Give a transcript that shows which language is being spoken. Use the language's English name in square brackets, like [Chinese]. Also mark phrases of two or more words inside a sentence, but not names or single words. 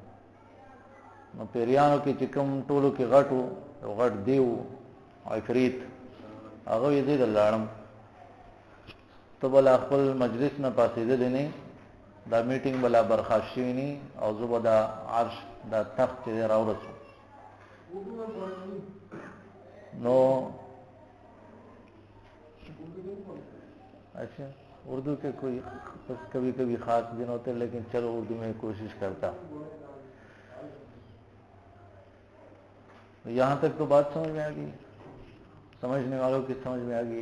[Pashto] نو پیریانو کې چې کوم ټولو کې غټ و یو غټ دیو عفریت هغه یې زه در لاړم ته بلا خپل مجلس نه پاسېدلی نه، دا میټینګ بلا برخاست شوي نه او زه به دا عرش دا تخت چې دی راورسو. [Urdu] نو اچھا اردو کے کوئی بس کبھی کبھی خاص دن ہوتے ہیں لیکن چلو اردو میں کوشش کرتا. یہاں تک تو بات سمجھ میں آ گئی، سمجھنے والوں کی سمجھ میں آ گئی.